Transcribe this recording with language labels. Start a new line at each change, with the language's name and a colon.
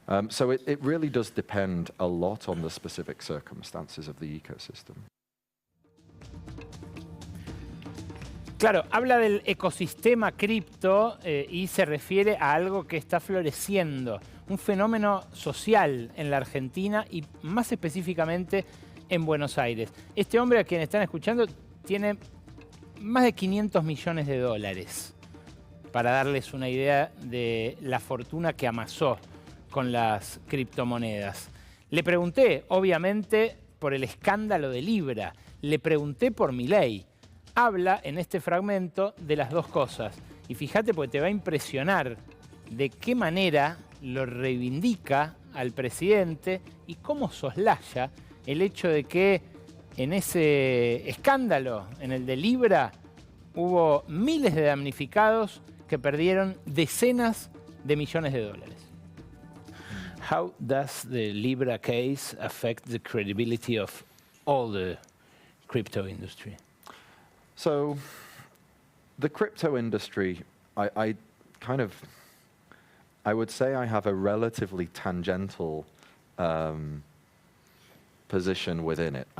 English: So it really does depend a lot on the specific circumstances of the ecosystem.
Spanish: Claro, habla del ecosistema cripto y se refiere a algo que está floreciendo, un fenómeno social en la Argentina y más específicamente en Buenos Aires. Este hombre a quien están escuchando tiene más de 500 millones de dólares, para darles una idea de la fortuna que amasó con las criptomonedas. Le pregunté, obviamente, por el escándalo de Libra. Le pregunté por MILEI. Habla en este fragmento de las dos cosas. Y fíjate, porque te va a impresionar de qué manera lo reivindica al presidente y cómo soslaya el hecho de que en ese escándalo, en el de Libra, hubo miles de damnificados que perdieron decenas de millones de dólares.
English: How does the Libra case affect the credibility of all the crypto industry? So, the crypto industry, I would say I have a relatively tangential position within it.